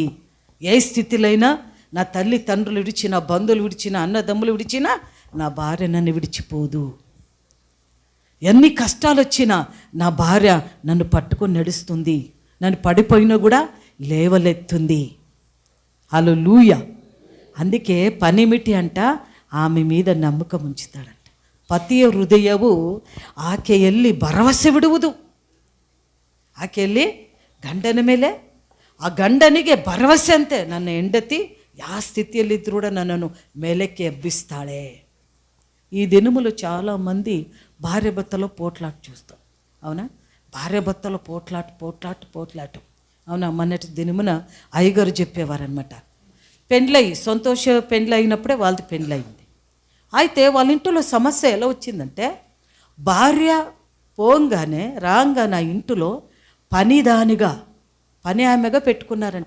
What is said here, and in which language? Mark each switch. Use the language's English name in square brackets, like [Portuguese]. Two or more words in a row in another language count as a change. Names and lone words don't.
[Telugu] ఏ స్థితిలో నా తల్లి తండ్రులు విడిచిన, బంధువులు విడిచిన, అన్నదమ్ములు విడిచినా నా భార్య నన్ను విడిచిపోదు. ఎన్ని కష్టాలు వచ్చినా నా భార్య నన్ను పట్టుకొని నడుస్తుంది, నన్ను పడిపోయినా కూడా లేవలెత్తుంది. హల్లెలూయా. అందుకే పనిమిటి అంట ఆమె మీద నమ్మకం ఉంచుతాడంట. [Kannada] ಪತಿಯ ಹೃದಯವು ಆಕೆಯಲ್ಲಿ ಭರವಸೆ ಬಿಡುವುದು. ಆಕೆಯಲ್ಲಿ ಗಂಡನ ಮೇಲೆ, ಆ ಗಂಡನಿಗೆ ಭರವಸೆ ಅಂತೆ, ನನ್ನ ಹೆಂಡತಿ ಯಾವ ಸ್ಥಿತಿಯಲ್ಲಿದ್ದರೂ ಕೂಡ ನನ್ನನ್ನು ಮೇಲಕ್ಕೆ ಎಬ್ಬಿಸ್ತಾಳೆ. [Telugu] ఈ దినములు చాలామంది భార్య భర్తలో పోట్లాట చూస్తాం. అవునా? భార్య భర్తలో పోట్లాట. అవునా? మొన్నటి దినమున అయ్యగారు చెప్పేవారనమాట. సంతోష పెండ్లి అయినప్పుడే వాళ్ళది పెండ్లి అయింది. అయితే వాళ్ళ ఇంట్లో సమస్య ఎలా వచ్చిందంటే, భార్య రాగానే ఆ ఇంటిలో పని ఆమెగా పెట్టుకున్నారంట.